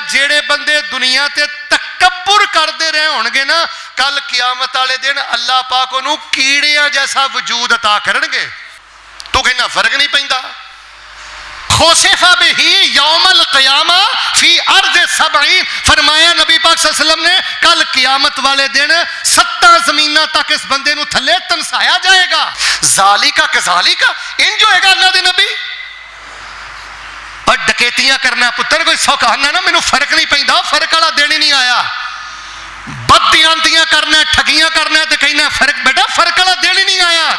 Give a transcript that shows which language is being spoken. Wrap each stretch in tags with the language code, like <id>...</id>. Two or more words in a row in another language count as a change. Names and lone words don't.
<pa>جیہڑے بندے دنیا تے تکبر کرتے رہے ہونگے نا، کل قیامت والے دن اللہ پاک انہوں نے کیڑیاں جیسا وجود عطا کرنگے. تو کہنا فرق نہیں پیندا.</pa> <ar>خسف به يوم القيامة في أرض سبعين,</ar> <pa>فرمایا نبی پاک</pa> <ar>صلى الله عليه وسلم</ar> <pa>نے کل قیامت والے دن 7 زمیناں تک اس بندے نوں تھلے تنسایا جائے گا.</pa> <ar>ذلك كذلك,</ar> <pa>انج ہوئے گا اللہ دے نبی. اور ڈکیتیاں کرنا پتر کوئی سوکھا نا، مینوں فرق نہیں پیندا، فرق والا دن ہی نہیں آیا. بددیانتیاں کرنا، ٹھگیاں کرنا تو کہنا فرق، بیٹا فرق والا دن ہی نہیں آیا.</pa>